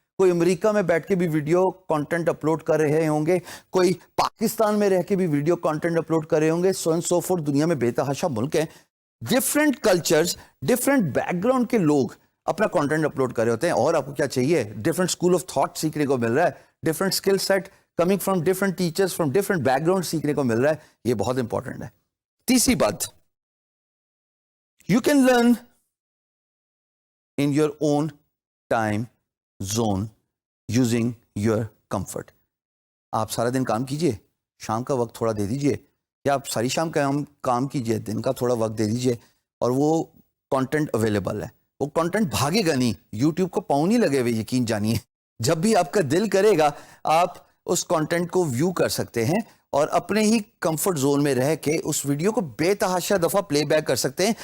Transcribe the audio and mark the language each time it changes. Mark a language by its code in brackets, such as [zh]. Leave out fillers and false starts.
[ur] کوئی امریکہ میں بیٹھ کے بھی ویڈیو کانٹینٹ اپلوڈ کر رہے ہوں گے, کوئی پاکستان میں رہ کے بھی ویڈیو کانٹینٹ اپلوڈ کر رہے ہوں گے, [en] So and so forth. [ur] دنیا میں بے تحاشا ملک ہیں, different cultures, different back ground کے لوگ اپنا کانٹینٹ اپلوڈ کر رہے ہوتے ہیں. اور آپ کو کیا چاہیے, ڈفرینٹ اسکول آف تھاٹ سیکھنے کو مل رہا ہے, [en] different skill set coming from different teachers from different background [ur] سیکھنے کو مل رہا ہے. یہ بہت امپورٹنٹ ہے. تیسری بات, [en] you can learn in your own time zone using your comfort. [ur] آپ سارا دن کام کیجئے, شام کا وقت تھوڑا دے دیجئے, یا آپ ساری شام کا کام کیجئے, دن کا تھوڑا وقت دے دیجئے, اور وہ کانٹینٹ اویلیبل ہے. وہ کانٹینٹ بھاگے گا نہیں, یوٹیوب کو پاؤں نہیں لگے ہوئے, یقین جانیے. جب بھی آپ کا دل کرے گا آپ اس کانٹینٹ کو ویو کر سکتے ہیں, اور اپنے ہی کمفرٹ زون میں رہ کے اس ویڈیو کو بے تحاشا دفعہ پلے بیک کر سکتے ہیں.